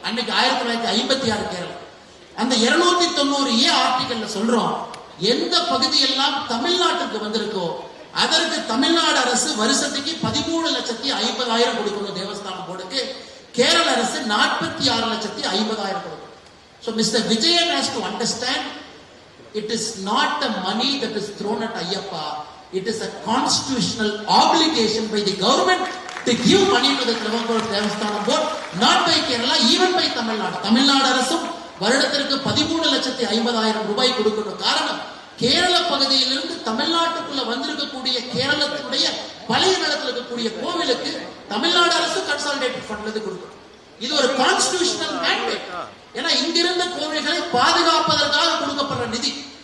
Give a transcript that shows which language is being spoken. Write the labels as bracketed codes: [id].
[ta] அன்னைக்கு 1956 கேரளா. அந்த 290A ஆர்டிகல்ல சொல்றோம், எந்த பகுதியெல்லாம் தமிழ்நாட்டுக்கு வந்திருக்கோ அதற்கு தமிழ்நாடு அரசு வருஷத்துக்கு 13,50,000 கொடுக்கணும் தேவஸ்தானம் போர்டுக்கு. கேரள அரசு 46,50,000 கொடுக்கணும். [en] So Mr. Vijayan has to understand, it is not the money that is thrown at Ayyappa. It is a constitutional obligation by the government to give money to the Travancore Devasthanam Board, not by Kerala, even by Tamil Nadu. [ta] Tamil Nadu அரசும் வருடத்திற்கு 13,50,000 ரூபாய் கொடுக்கணும். காரணம், கேரள பகுதியிலிருந்து தமிழ்நாட்டுக்குள்ள வந்திருக்கக்கூடிய கேரளத்தினுடைய பழைய நிலத்தில் இருக்கக்கூடிய கோவிலுக்கு தமிழ்நாடு அரசு கன்சாலிடேட்டட் ஃபண்ட்ல கொடுக்கும். இது ஒரு கான்ஸ்டிடியூஷனல் மேண்டேட். ஏன்னா இங்கிருந்த கோவில்களை பாதுகாப்பதற்காக கொடுக்கப்படுற நிதி.